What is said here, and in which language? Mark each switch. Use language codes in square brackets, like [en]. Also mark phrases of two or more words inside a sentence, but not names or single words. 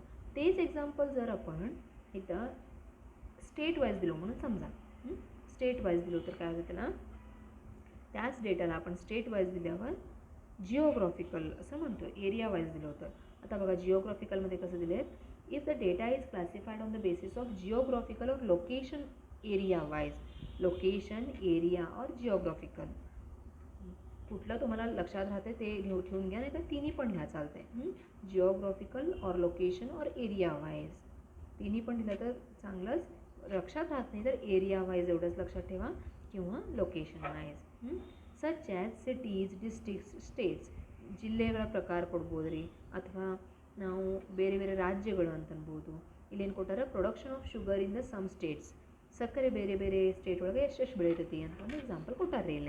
[mr] तेच एक्झाम्पल जर आपण इथं [en] state wise [mr] दिलो म्हणून समजा, [en] state wise [mr] दिलो तर काय होतं त्याला, त्याच डेटाला आपण [en] state wise [mr] दिल्यावर जिओग्राफिकल असं म्हणतो. [en] area wise [mr] दिलं होतं. आता बघा जिओग्राफिकलमध्ये कसं दिले आहेत, [en] if the data is classified on the basis of geographical or location area wise. location, area or geographical, [mr] कुठलं तुम्हाला लक्षात राहते ते ठेवून घ्या, नाही तर तिन्ही पण घ्या चालते. [en] geographical or location or area wise [mr] तिन्ही पण दिलं तर चांगलंच. लक्षात राहत नाही तर [en] area wise [mr] एवढंच लक्षात ठेवा किंवा [en] location wise. such as cities, districts, states. [kn] ಜಿಲ್ಲೆಗಳ ಪ್ರಕಾರ ಕೊಡ್ಬೋದು ರೀ, ಅಥವಾ ನಾವು ಬೇರೆ ಬೇರೆ ರಾಜ್ಯಗಳು ಅಂತ ಅನ್ಬೋದು. ಇಲ್ಲೇನು ಕೊಟ್ಟಾರ, [en] production of sugar in the some states. [kn] ಸಕ್ಕರೆ ಬೇರೆ ಬೇರೆ ಸ್ಟೇಟ್ ಒಳಗೆ ಎಷ್ಟೆಷ್ಟು ಬೆಳೀತೈತಿ ಅಂತ ಒಂದು ಎಕ್ಸಾಂಪಲ್ ಕೊಟ್ಟಾರ್ರಿ ಇಲ್ಲೇ.